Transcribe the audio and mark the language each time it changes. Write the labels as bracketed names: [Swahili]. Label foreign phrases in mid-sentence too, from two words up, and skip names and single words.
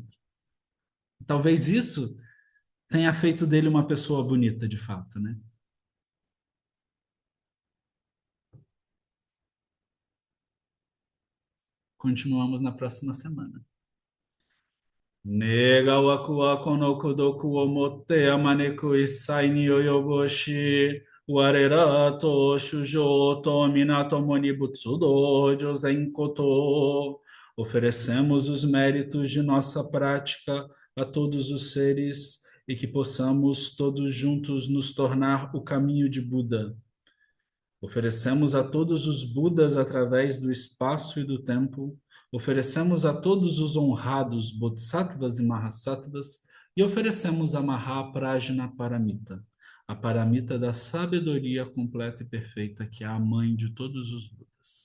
[Portuguese] Talvez isso tenha feito dele uma pessoa bonita, de fato, né? Continuamos na próxima semana. [Japanese] 願わくは この 功徳 を 以て 普く 一切 に 及ぼし 我等 と 衆生 と 皆 共に 仏道 を 成ぜん こと. [Portuguese] Oferecemos os méritos de nossa prática a todos os seres e que possamos todos juntos nos tornar o caminho de Buda. Oferecemos a todos os Budas através do espaço e do tempo Oferecemos a todos os honrados Bodhisattvas e Mahasattvas e oferecemos a Mahaprajna Paramita, a paramita da sabedoria completa e perfeita, que é a mãe de todos os Budas.